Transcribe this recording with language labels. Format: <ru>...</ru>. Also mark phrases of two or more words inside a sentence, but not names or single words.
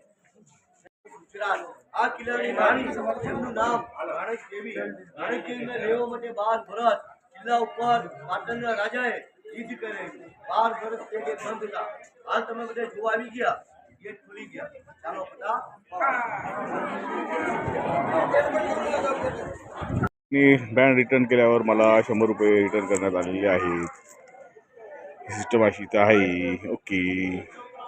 <gu>ગુજરાત આ કિલ્લાની રાણી જેમનું નામ રાણક દેવી. રાણક દેવીને લેવા માટે 12 વર્ષ કિલ્લા ઉપર પાટણના રાજાએ યુદ્ધ કરે. 12 વર્ષ તે બંધ હતા. હાલ તમે બધા જોવા આવી ગયા, ગેટ ખુલી ગયા. ચાલો બધા</gu> <mr>मी</mr> <en>band return</en> <mr>केल्यावर मला 100 रुपये रिटर्न करण्यात आलेले आहेत. सिस्टम अशी तर आहे. ओके.</mr>